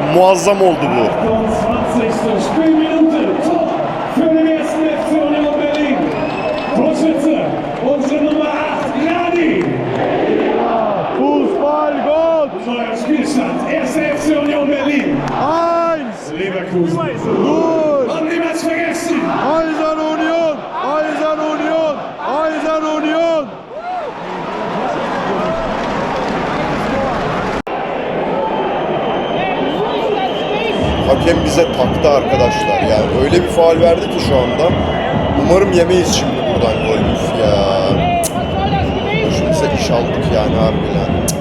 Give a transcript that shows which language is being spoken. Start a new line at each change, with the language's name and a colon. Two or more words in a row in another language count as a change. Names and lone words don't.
Turkish: Muazzam oldu bu.
German: Fußballgott! Eisern Union! Eisern Union! Eisern Union!
Turkish: Hakem bize taktı arkadaşlar. Yani öyle bir faul verdi ki şu anda. Umarım yemeyiz şimdi buradan gol. Üf ya. Başımıza iş aldık yani harbiden.